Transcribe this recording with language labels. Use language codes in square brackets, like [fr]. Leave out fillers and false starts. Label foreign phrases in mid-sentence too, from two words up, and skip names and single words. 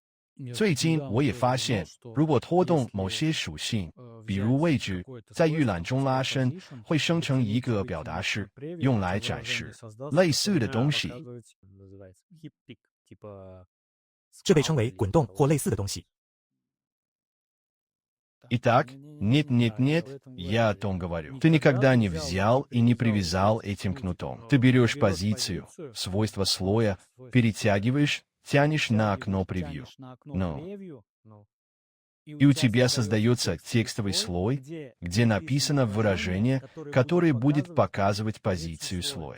[zh] 最近我也发现，如果拖动某些属性，比如位置，在预览中拉伸，会生成一个表达式，用来展示类似的东西。这被称为滚动或类似的东西。 [ru] Итак, нет, я о том говорю. Ты никогда не взял и не привязал этим кнутом. Ты берешь позицию, свойства слоя, перетягиваешь, тянешь на окно превью. И у тебя создается текстовый слой, где написано выражение, которое будет показывать позицию слоя.